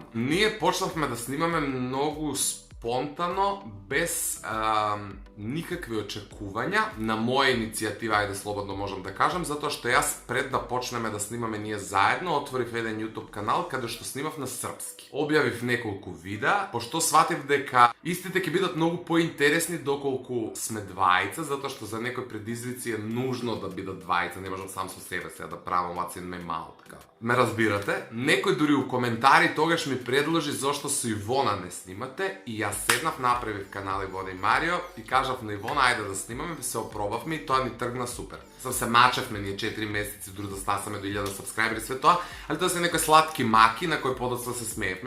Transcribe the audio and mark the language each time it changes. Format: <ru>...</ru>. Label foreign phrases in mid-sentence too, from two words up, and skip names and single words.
<mk>Ние почнавме да снимаме многу спонтано, без никакви очекувања, на моја иницијатива, ајде слободно можам да кажам, затоа што јас пред да почнеме да снимаме ние заедно, отворив еден YouTube канал каде што снимав на српски. Објавив неколку видеа, пошто сватив дека истите ќе бидат многу поинтересни доколку сме двајца, затоа што за некои предизвици е нужно да бидат двајца, не можам сам со себе сега да правам</mk> <en>what's in my mouth,</en> <mk>така. Ме разбирате? Некој дури у коментари тогаш ми предложи зошто со Ивона не снимате и јас седнав, направив канал Ивона и Марио и кажав на Ивона ајде да снимаме, се опробавме и тоа ни тргна супер. Сам се мачевме ние 4 месеци дури да стасаме до 1000 сабскрајбери све тоа, али тоа се некои сладки маки на кои подоцна се смеевме.</mk>